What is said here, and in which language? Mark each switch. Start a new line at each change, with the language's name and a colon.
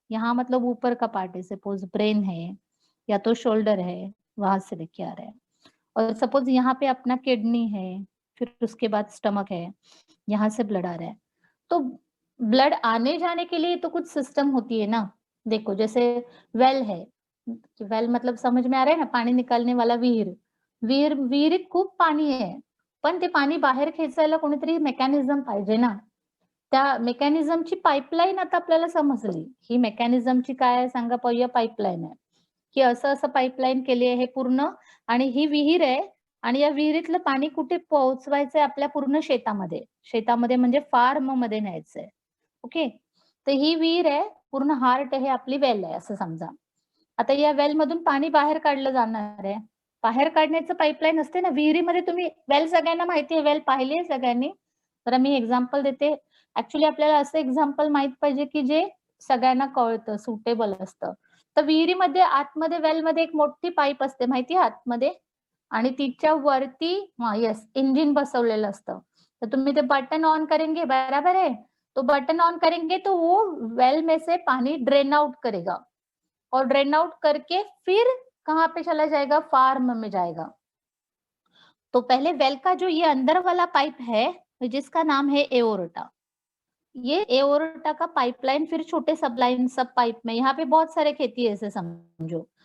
Hindi: यहाँ मतलब ऊपर का पार्ट है, सपोज ब्रेन है या तो शोल्डर है, वहां से लेके आ रहा है। और सपोज यहाँ पे अपना किडनी है, फिर उसके बाद स्टमक है, यहाँ से ब्लड आ रहा है। तो ब्लड आने जाने के लिए तो कुछ सिस्टम होती है ना। देखो जैसे वेल है, वेल मतलब समझ में आ रहा है ना,
Marathi: पाणी निकालणे वाला विहीर। विहिरीत खूप पाणी आहे, पण ते पाणी बाहेर खेचायला कोणीतरी मेकॅनिझम पाहिजे ना. त्या मेकॅनिझमची पाईपलाईन आता आपल्याला समजली. ही मेकॅनिझमची काय आहे सांगा पाहूया? पाईपलाईन आहे, की असं-असं पाईपलाईन केली आहे पूर्ण, आणि ही विहीर आहे आणि या विहिरीतलं पाणी कुठे पोहोचवायचंय? आपल्या पूर्ण शेतामध्ये. शेतामध्ये म्हणजे फार्ममध्ये न्यायचंय. ओके. तर ही विहीर आहे, पूर्ण हार्ट आहे, आपली वेल आहे असं समजा. आता या वेलमधून पाणी बाहेर काढलं जाणार आहे. बाहेर काढण्याचं पाईपलाईन असते ना, विहिरीमध्ये तुम्ही वेल सगळ्यांना माहिती आहे, वेल पाहिली आहे सगळ्यांनी? तर मी एक्झाम्पल देते. ॲक्चुअली आपल्याला असं एक्झाम्पल माहीत पाहिजे, की जे सगळ्यांना कळतं, सुटेबल असतं. तर विहिरीमध्ये आतमध्ये वेलमध्ये एक मोठी पाईप असते माहिती आहे आतमध्ये, आणि तिच्या वरती येस, इंजिन बसवलेलं असतं. तर तुम्ही ते
Hindi: बटन ऑन करेंगे, बराबर है? तो बटन ऑन करेंगे तो वो वेल में से पानी ड्रेन आउट करेगा, और ड्रेन आउट करके फिर कहाँ पे चला जाएगा? फार्म में जाएगा। तो पहले वेल का जो ये अंदर वाला पाइप है, जिसका नाम है एओर्टा, ये एओर्टा का पाइपलाइन फिर छोटे सब पाइप में, यहाँ पे बहुत सारे खेती है ऐसे समझो।